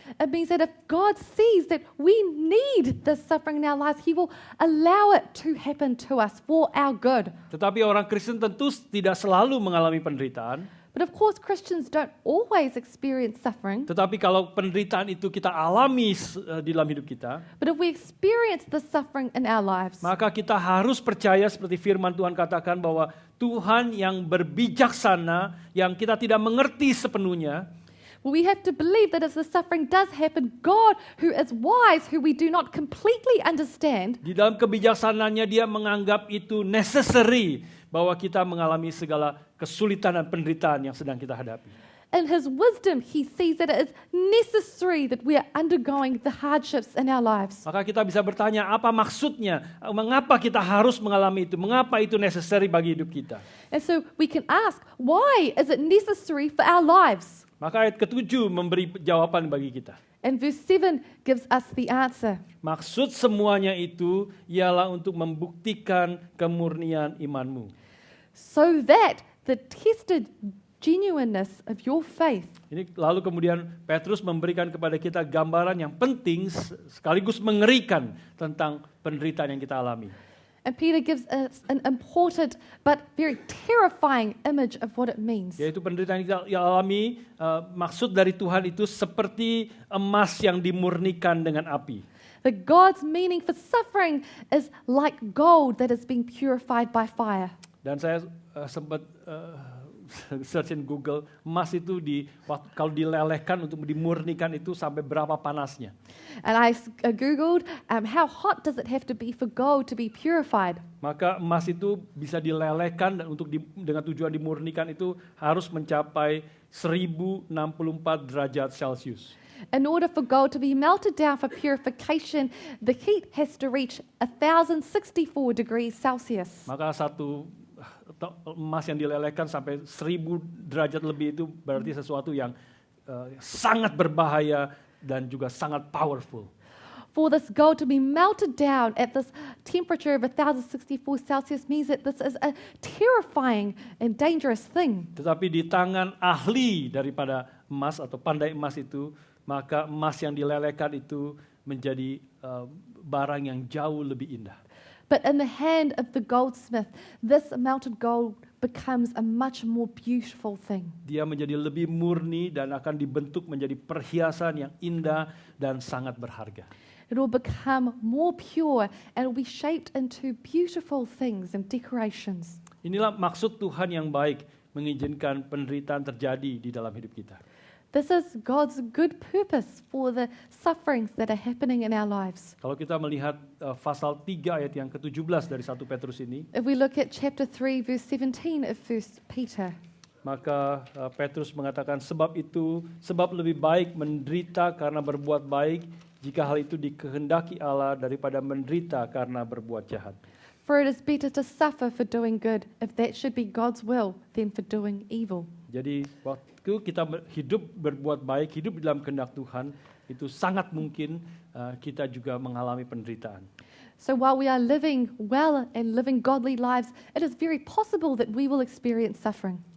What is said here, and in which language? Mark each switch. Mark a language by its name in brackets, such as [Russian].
[English] It means that if God sees that we need this suffering in our lives, He will allow it to happen to us for our good. [Indonesian] Tetapi orang Kristen tentu tidak selalu mengalami penderitaan. [English] But of course, Christians don't always experience suffering. [Indonesian] Tetapi kalau penderitaan itu kita alami di dalam hidup kita, [English] But if we experience the suffering in our lives, [Indonesian] maka kita harus percaya seperti firman Tuhan katakan bahwa Tuhan yang berbijaksana, yang kita tidak mengerti sepenuhnya, [English] we have to believe that as the suffering does happen, God, who is wise, who we do not completely understand, [Indonesian] di dalam kebijaksanaannya Dia menganggap itu necessary, bahwa kita mengalami segala kesulitan dan penderitaan yang sedang kita hadapi. [English] in His wisdom, He sees that it is necessary that we are undergoing the hardships in our lives. [Indonesian] Maka kita bisa bertanya, apa maksudnya? Mengapa kita harus mengalami itu? Mengapa itu necessary bagi hidup kita? [English] And so we can ask, why is it necessary for our lives? [Indonesian] Maka ayat ke-7 memberi jawaban bagi kita. [English] And verse 7 gives us the answer. [Indonesian] Maksud semuanya itu ialah untuk membuktikan kemurnian imanmu. [English] So that the tested genuineness of your faith. [Indonesian] Ini lalu kemudian Petrus memberikan kepada kita gambaran yang penting sekaligus mengerikan tentang penderitaan yang kita alami. [English] And Peter gives us an important but very terrifying image of what it means. [Indonesian] Yaitu penderitaan yang kita alami, maksud dari Tuhan itu seperti emas yang dimurnikan dengan api. [English] That God's meaning for suffering is like gold that is being purified by fire. [Indonesian] Dan saya sempat [English] search in Google, [Indonesian] emas itu kalau dilelehkan untuk dimurnikan itu sampai berapa panasnya. [English] And I Googled, how hot does it have to be for gold to be purified? [Indonesian] Maka emas itu bisa dilelehkan dan dengan tujuan dimurnikan itu harus mencapai 1064 derajat Celcius. [English] In order for gold to be melted down for purification, the heat has to reach 1064 degrees Celsius. [Indonesian] Maka satu emas yang dilelehkan sampai 1000 derajat lebih itu berarti sesuatu yang sangat berbahaya dan juga sangat powerful. [English] For this gold to be melted down at this temperature of 1064 Celsius means that this is a terrifying and dangerous thing. [Indonesian] Tetapi di tangan ahli daripada emas atau pandai emas itu, maka emas yang dilelehkan itu menjadi barang yang jauh lebih indah. [English] But in the hand of the goldsmith, this melted gold becomes a much more beautiful thing. [Indonesian] Dia menjadi lebih murni dan akan dibentuk menjadi perhiasan yang indah dan sangat berharga. [English] It will become more pure and it will be shaped into beautiful things and decorations. [Indonesian] Inilah maksud Tuhan yang baik mengizinkan penderitaan terjadi di dalam hidup kita. [English] This is God's good purpose for the sufferings that are happening in our lives. [Indonesian] Kalau kita melihat pasal 3 ayat yang ke-17 dari 1 Petrus ini, [English] If we look at chapter 3 verse 17 of 1 Peter, [Indonesian] maka Petrus mengatakan sebab lebih baik menderita karena berbuat baik jika hal itu dikehendaki Allah daripada menderita karena berbuat jahat. [English] for it is better to suffer for doing good, if that should be God's will, than for doing evil. [Indonesian] Jadi waktu kita hidup berbuat baik, hidup dalam kehendak Tuhan, itu sangat mungkin kita juga mengalami penderitaan. [English] So while we are living well and living godly lives, it is very possible that we will experience suffering.